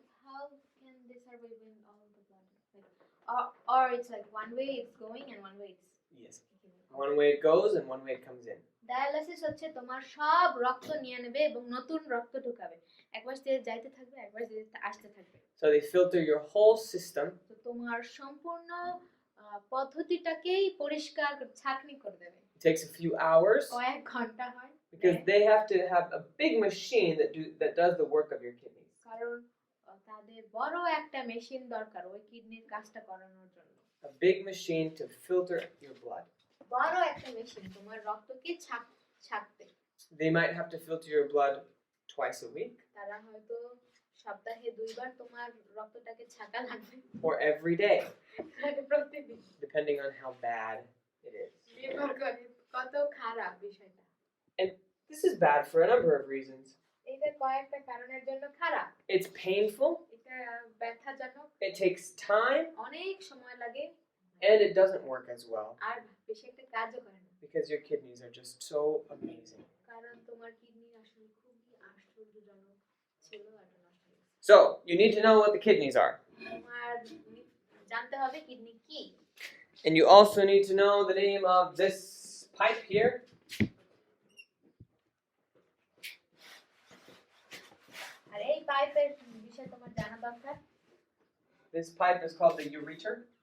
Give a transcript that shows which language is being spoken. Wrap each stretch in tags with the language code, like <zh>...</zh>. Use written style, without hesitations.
<en>How can they survive when all the blood or it's like one way it's going and one way it's Yes. One way it goes and one way it comes in.</en> <bn>Dialysis হচ্ছে তোমার সব রক্ত নিয়ে নেবে এবং নতুন রক্ত ঢোকাবে, একবার দিয়ে যাইতে থাকবে একবার দিয়ে আসতে থাকবে।</bn> <en>So they filter your whole system,</en> <bn>তো তোমার সম্পূর্ণ পদ্ধতিটাকেই পরিষ্কার ছাঁকনি করে দেবে।</bn> <en>it takes a few hours</en> <bn>কয়েক ঘন্টা হয়,</bn> <en>because they have to have a big machine that does the work of your kidneys.</en> <bn>কারণ তাদের বড় একটা মেশিন দরকার ওই কিডনির কাজটা করানোর জন্য।</bn> <en>A big machine to filter your blood.</en> <bn>বড় একটা মেশিন তোমার রক্তকে ছাঁকতে।</bn> <en>They might have to filter your blood twice a week</en> <bn>তারা হয়তো সপ্তাহে 2 বার তোমার রক্তটাকে ছাঁকা লাগবে,</bn> <en>or every day,</en> <bn>প্রতিদিন,</bn> <en>depending on how bad it is.</en> <bn>নির্ভর করে কত খারাপ বিষয়টা।</bn> <en>This is bad for a number of reasons.</en> <bn>এটা কয়েকটা কারণের জন্য খারাপ।</bn> <en>It's painful,</en> <bn>এটা ব্যথাজনক,</bn> <en>it takes time,</en> <bn>অনেক সময় লাগে,</bn> <en>and it doesn't work as well</en> <bn>আর বেশি একটা কাজও করে না,</bn> <en>because your kidneys are just so amazing.</en> <bn>কারণ তোমার কিডনি আসলে খুবই আশ্চর্যজনক ছিল আর নষ্ট হয়ে গেছে।</bn> <en>So, you need to know what the kidneys are.</en> <bn>তোমার জানতে হবে কিডনি কি।</bn> <en>And you also need to know the name of this pipe here.</en> <bn>আর এই পাইপের বিষয়ে তোমার জানা দরকার।</bn> <en>This pipe is called the ureter.</en>